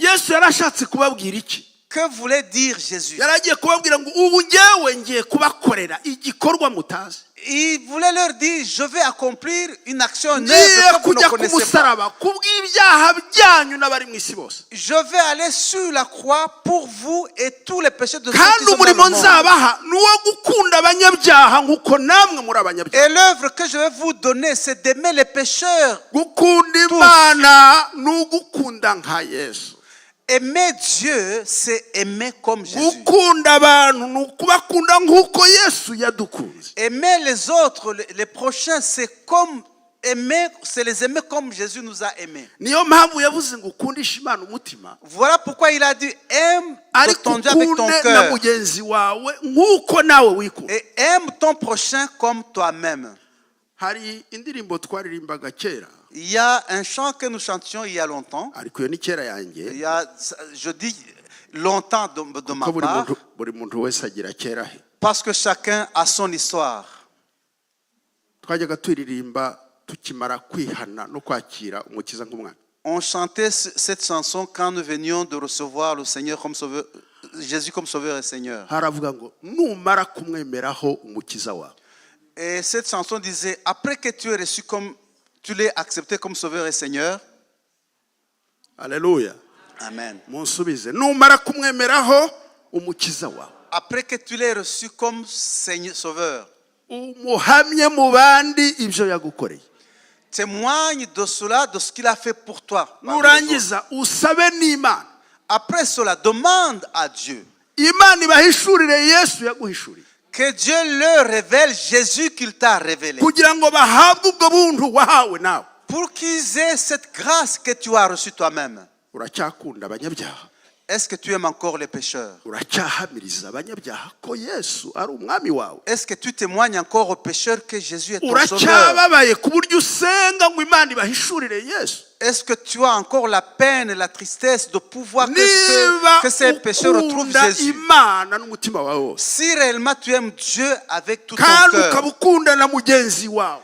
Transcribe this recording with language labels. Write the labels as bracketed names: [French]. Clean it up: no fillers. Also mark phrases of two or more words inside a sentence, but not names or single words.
[Kinyarwanda] Yesu yarashatse kubabwira iki? [French] Que voulait dire Jésus? [Kinyarwanda] Yari agiye kubabwira ngo ubu njyewe ngiye kubakorera igikorwa mutazi. [French] Il voulait leur dire, je vais accomplir une action neuve [Kinyarwanda] Ngiye [French] que vous ne [Kinyarwanda] kujya ku [French] connaissez pas. [Kinyarwanda] musaraba kubw'ibyaha byanyu n'abari mu isi bose. [French] Je vais aller sur la croix pour vous et tous les péchés de ceux qui [Kinyarwanda] Kandi [French] sont dans le [Kinyarwanda] umurimo [French] monde. [Kinyarwanda] nzabaha ni uwo gukunda abanyabyaha nk'uko namwe muri abanyabyaha. [French] Et l'œuvre que je vais vous donner, c'est d'aimer les pécheurs. [Kinyarwanda] Gukunda Imana ni ugukunda nka Yesu. [French] Aimer Dieu, c'est aimer comme Jésus. [Kinyarwanda] Gukunda abantu ni ukubakunda nk'uko Yesu yadukunze. [French] Aimer les autres, les prochains, c'est comme aimer, c'est les aimer comme Jésus nous a aimés. [Kinyarwanda] Niyo mpamvu yavuze ngo ukundishe Imana umutima [French] Voilà pourquoi il a dit, aime [Kinyarwanda] ariko [French] ton Dieu avec ton [Kinyarwanda] ukunde na [French] cœur [Kinyarwanda] mugenzi wawe nk'uko nawe wikunda. [French] et aime ton prochain comme toi-même. [Kinyarwanda] Hari indirimbo twaririmbaga kera [French] Il y a un chant que nous chantions il y a longtemps. [Kinyarwanda] ariko iyo ni kera yanjye. [French] Il y a, je dis longtemps de ma [Kinyarwanda] Ko [French] part, [Kinyarwanda] buri muntu wese agira kera he. [French] parce que chacun a son histoire. [Kinyarwanda] Twajyaga twiririmba tukimara kwihana no kwakira umukiza nk'umwana. [French] On chantait cette chanson quand nous venions de recevoir le Seigneur comme sauveur, Jésus comme sauveur et Seigneur. [Kinyarwanda] Haravuga ngo numara kumwemeraho umukiza wawe. [French] Et cette chanson disait, après que tu es reçu comme, tu l'es accepté comme sauveur et Seigneur. Alléluia. Amen. [Kinyarwanda] Munsubize numara kumwemeraho umukiza wawe, [French] après que tu l'aies reçu comme Seigneur Sauveur, [Kinyarwanda] umuhamye mu bandi ibyo yagukoreye. [French] témoigne de cela, de ce qu'il a fait pour toi. [Kinyarwanda] Nurangiza usabe n'Imana. [French] Après cela, demande à Dieu [Kinyarwanda] Imana ibahishurire Yesu yaguhishuriye. [French] que Dieu leur révèle Jésus qu'il t'a révélé. [Kinyarwanda] Kugira ngo bahabwe ubwo buntu wahawe nawe. [French] Pour qu'ils aient cette grâce que tu as reçue toi-même. [Kinyarwanda] Uracyakunda abanyabyaha? [French] Est-ce que tu aimes encore les pécheurs? [Kinyarwanda] Uracyahamiriza abanyabyaha ko Yesu ari umwami wawe? [French] Est-ce que tu témoignes encore aux pécheurs que Jésus est ton sauveur? [Kinyarwanda] Uracyababaye ku buryo usenga ngo Imana ibahishurire Yesu? [French] Est-ce que tu as encore la peine et la tristesse de pouvoir que ces pécheurs retrouvent Jésus? [Kinyarwanda] Imana n'umutima wawe wose, [French] Si réellement tu aimes Dieu avec tout ton [Kinyarwanda] kandi [French] cœur [Kinyarwanda] ukabukunda na mugenzi wawe,